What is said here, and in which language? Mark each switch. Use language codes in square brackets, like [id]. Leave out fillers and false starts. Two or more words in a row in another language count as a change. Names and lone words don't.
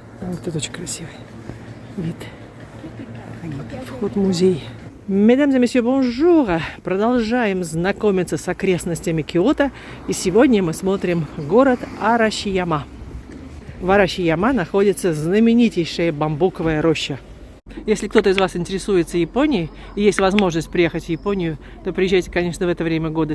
[ru] Вот это очень красивый вид. Вход в музей. [fr] Mesdames et messieurs, bonjour! [ru] Продолжаем знакомиться с окрестностями Киото. И сегодня мы смотрим город Арашияма. В Арашияма находится знаменитейшая бамбуковая роща. Если кто-то из вас интересуется Японией и есть возможность приехать в Японию, то приезжайте, конечно, в это время года.